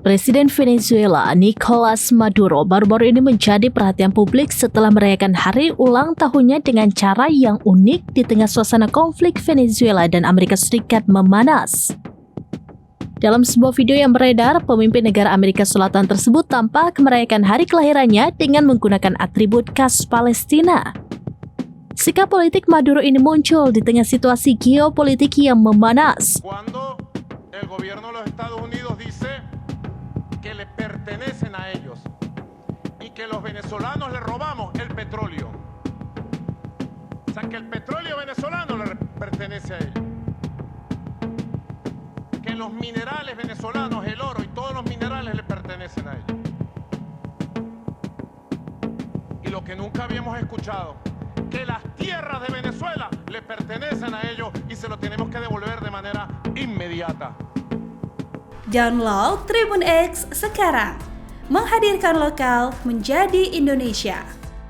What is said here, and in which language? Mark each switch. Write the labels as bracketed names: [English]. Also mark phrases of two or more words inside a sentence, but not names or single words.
[Indonesian] Presiden Venezuela Nicolas Maduro baru-baru ini menjadi perhatian publik setelah merayakan hari ulang tahunnya dengan cara yang unik di tengah suasana konflik Venezuela dan Amerika Serikat memanas. Dalam sebuah video yang beredar, pemimpin negara Amerika Selatan tersebut tampak merayakan hari kelahirannya dengan menggunakan atribut khas Palestina. Sikap politik Maduro ini muncul di tengah situasi geopolitik yang memanas. [Spanish] Cuando el gobierno de los Estados Unidos dice que le pertenecen a ellos y que los venezolanos le robamos el petróleo. O sea, que el petróleo venezolano le pertenece a ellos. Que los minerales venezolanos, el oro y todos los minerales le pertenecen a ellos. Y lo que nunca habíamos escuchado, que las tierras de Venezuela le pertenecen a ellos y se lo tenemos que devolver de manera inmediata. [Indonesian] Download Tribun X sekarang, menghadirkan lokal menjadi Indonesia.